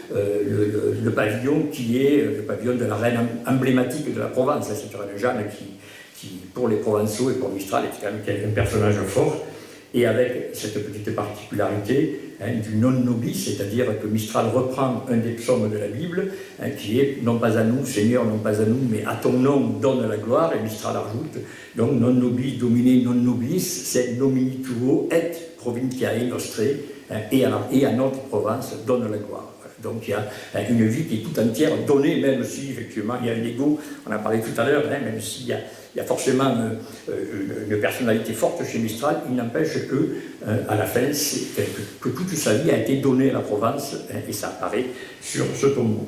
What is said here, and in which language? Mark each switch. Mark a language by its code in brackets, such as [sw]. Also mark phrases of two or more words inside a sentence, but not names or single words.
[fr] le pavillon qui est le pavillon de la reine emblématique de la Provence, cette reine Jeanne qui, pour les Provençaux et pour Mistral, est quand même un personnage fort, et avec cette petite particularité du [la] non nobis, [fr] c'est-à-dire que Mistral reprend un des psaumes de la Bible, qui est « Non pas à nous, Seigneur, non pas à nous, mais à ton nom donne la gloire », et Mistral ajoute « Donc [la] non nobis domine non nobis, sed nomini tuo et provinciae nostre [fr] », et à notre Provence donne la gloire. Donc il y a une vie qui est tout entière donnée, même si effectivement il y a un ego, on en parlait tout à l'heure, même s'il y a forcément une personnalité forte chez Mistral, il n'empêche que, à la fin, que toute sa vie a été donnée à la Provence, et ça apparaît sur ce tombeau.